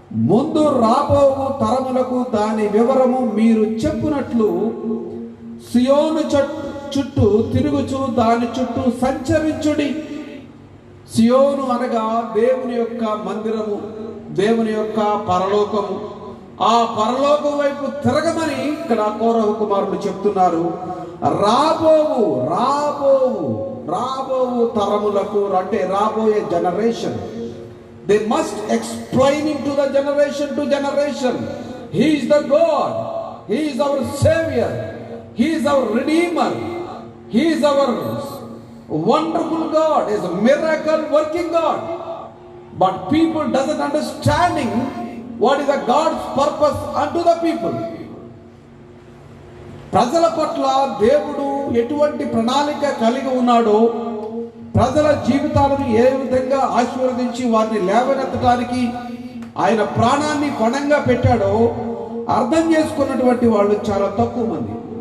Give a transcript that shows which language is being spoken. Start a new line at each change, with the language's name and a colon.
Telugu: ముందు రాబోవు తరములకు దాని వివరము మీరు చెప్పునట్లు సియోను చుట్టూ తిరుగుచు దాని చుట్టూ సంచరించుడి. సియోను అనగా దేవుని యొక్క మందిరము, దేవుని యొక్క పరలోకము. ఆ పరలోకం వైపు తిరగమని ఇక్కడ కోరహు కుమారులు చెప్తున్నారు. రాబోవు రాబోవు రాబోవు తరములకు, అంటే రాబోయే generation,
English: they must explaining to the generation to generation, he is the God, he is our savior, he is our redeemer, he is our wonderful God, he is a miracle working God. But people doesn't understanding what is the God's purpose unto the people.
Telugu: ప్రజల పట్ల దేవుడు ఎటువంటి ప్రణాళిక కలిగి ఉన్నాడో, ప్రజల జీవితాలను ఏ విధంగా ఆశీర్వదించి వారిని లేవనెత్తడానికి ఆయన ప్రాణాన్ని పణంగా పెట్టాడో అర్థం చేసుకున్నటువంటి వాళ్ళు చాలా తక్కువ మంది.